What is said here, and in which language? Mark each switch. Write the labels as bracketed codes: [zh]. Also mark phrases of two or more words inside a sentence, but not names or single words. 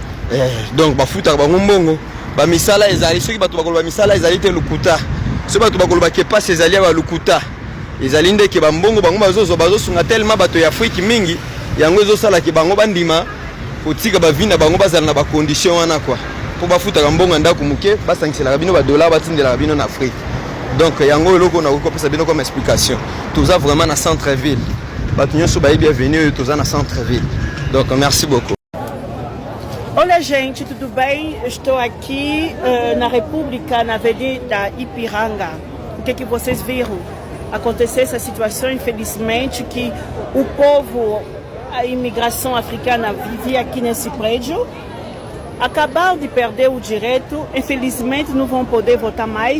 [ln] donc bafutaka bango mbongo bamisala ezali soki bato bakoloba misala ezali te lukuta soki bato bakoloba kepasi ezali ya balukuta ezali ndeke bambongo bango bazosunga tellement bato ya Afrique mingi yango ezosalaki bango bandima kotika bavi na bango bazala na bacondition wana kwa mpo bafutaka mbongo ya ndako moke basangiselaka bino badolar batindelaka bino na Afrique donc yango eloko nakokopesa bino [fr] comme explication [ln] toza vraiment na [fr] centre ville [ln] bato nyonso bayebi bienvenue oyo toza na centre ville donc [fr] merci beaucoup. [pt] Olá gente, tudo bem? Eu estou aqui na República, na Avenida Ipiranga. O que vocês viram? Acontecer essa situação, infelizmente, que o povo, a imigração africana vivia aqui nesse prédio, acabaram de perder o direito, infelizmente não vão poder votar mais.